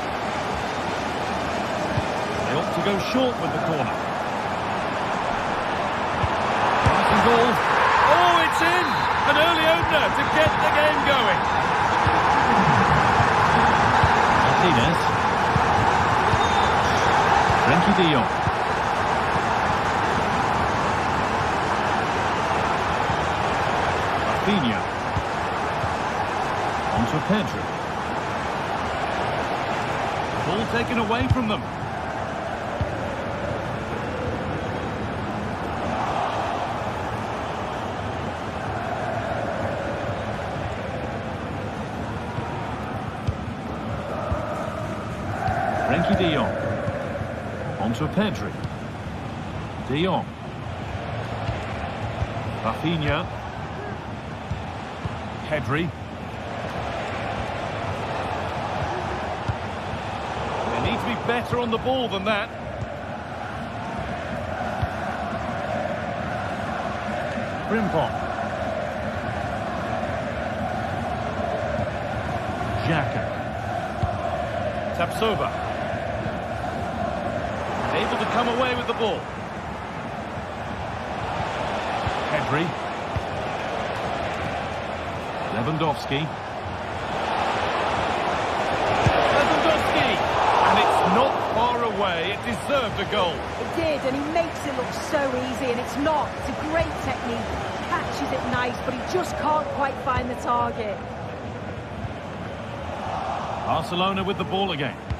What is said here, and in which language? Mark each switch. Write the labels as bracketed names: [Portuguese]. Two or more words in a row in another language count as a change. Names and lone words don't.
[English] They ought to go short with the corner. Passing ball. Oh, it's in! An early opener to get the game going. Martinez. Frenkie de Jong. Rafinha. On to Pedri. Ball taken away from them. Frenkie de Jong. On to Pedri. De Jong. Rafinha. Pedri. They need to be better on the ball than that. Frimpong. Xhaka. Tapsoba. Able to come away with the ball. Pedri. Lewandowski. Lewandowski! And it's not far away. It deserved a goal. It did, and he makes it look so easy, and it's not. It's a great technique. Catches it nice, but he just can't quite find the target. Barcelona with the ball again.